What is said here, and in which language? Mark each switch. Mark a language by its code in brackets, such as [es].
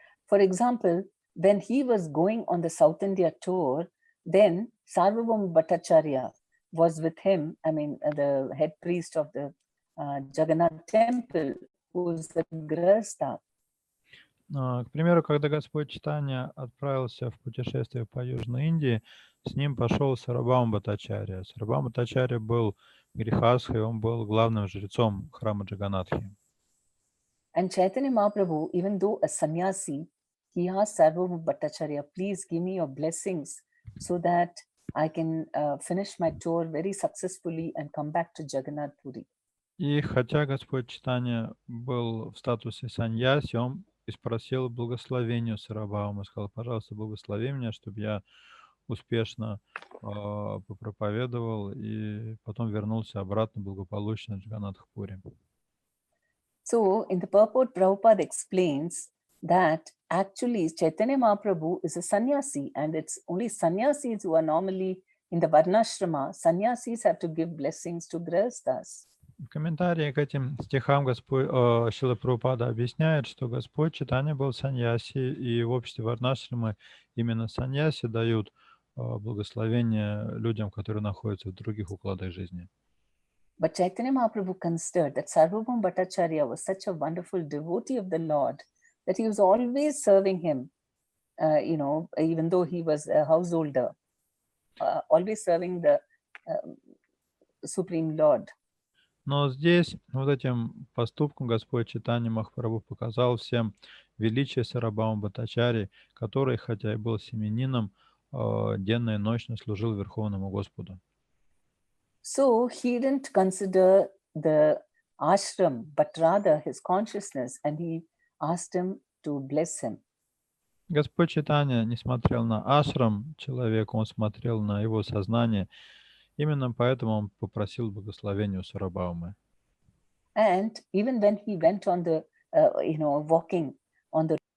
[en] For example, when he was going on the South India tour, then Sarvabhauma Bhattacharya was with him, the head priest of the Jagannath temple, who was the Grahastha. [ru] К примеру, когда Господь Чайтанья отправился в путешествие по Южной Индии, с ним пошел Сарвабхаума Бхаттачарья. Сарвабхаума Бхаттачарья был грехастхой, он был главным жрецом храма Джаганнатхи. [en] And Chaitanya Mahaprabhu, even though a sannyasi, he asked Sarvabhauma Bhattacharya, please give me your blessings so that I can finish my tour very successfully and come back to Jagannath Puri. [ru] И хотя Господь Чайтанья был в статусе саньяси, он и спросил благословения у Сарвабхаумы, сказал: пожалуйста, благослови меня, чтобы я успешно попроповедовал и потом вернулся обратно благополучно в Джаганнатх-Пури. [en] So in the purport, Prabhupada explains that actually Chaitanya Mahaprabhu is a sannyasi, and it's only sannyasis who are normally in the Varnashrama. Sannyasis have to give blessings to Grahasthas. [ru] В комментарии к этим стихам Шрила Прабхупада объясняет, что Господь Чайтанья был саньяси, и в обществе Варнашрамы именно саньяси дают благословение людям, которые находятся в других укладах жизни. [en] But Chaitanya Mahaprabhu considered that Sarvabhauma Bhattacharya was such a wonderful devotee of the Lord that he was always serving him, even though he was a householder, always serving the Supreme Lord. [ru] Но здесь вот этим поступком Господь Чайтанья Махапрабху показал всем величие Сарвабхаума Бхаттачарьи, который, хотя и был семенином, денно и ночно служил Верховному Господу. [en] So he didn't consider the ashram, but rather his consciousness, and he asked him to bless him. [ru] Господь Чайтанья не смотрел на ашрам человека, он смотрел на его сознание. Именно поэтому он попросил благословения у Сарвабхаумы. [en] And even when he went on the, walking on the...